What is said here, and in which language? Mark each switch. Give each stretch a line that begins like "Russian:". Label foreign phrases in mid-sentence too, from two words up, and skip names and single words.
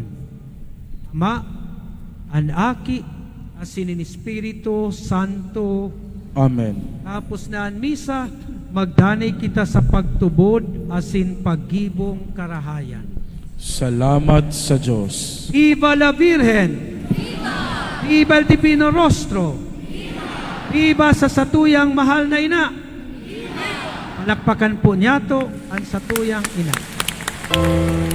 Bikol: Ama, an Aki, asin in Espiritu Santo. Amen.
Filipino: Tapos na ang misa,
Bikol: magdanay kita sa pagtubod asin paggibong karahayan. Salamat sa Diyos.
Spanish: Viva la Virgen! Viva el Divino Rostro!
Bikol: Viva sa satuyang mahal na ina! Palakpakan po niya to ang satuyang ina.